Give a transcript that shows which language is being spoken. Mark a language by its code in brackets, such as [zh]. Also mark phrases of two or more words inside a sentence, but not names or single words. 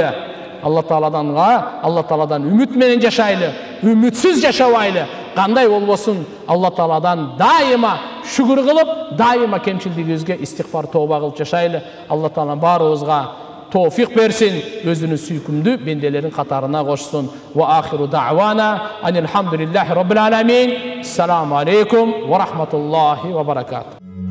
[ky] Алла тааладан үмүт менен жашайлы, үмүтсүз жашабайлы. Кандай болбосун, Алла тааладан дайыма шүгүр кылып, дайыма кемчилдигибизге истигфар тооба кылып жашайлы. Алла таала баарыбызга توفيق берсин, өзүнүн сүйкүмдүү бенделерин катарына кошсун. [ar] وآخر دعوانا أن الحمد لله رب العالمين. السلام عليكم ورحمة الله وبركاته.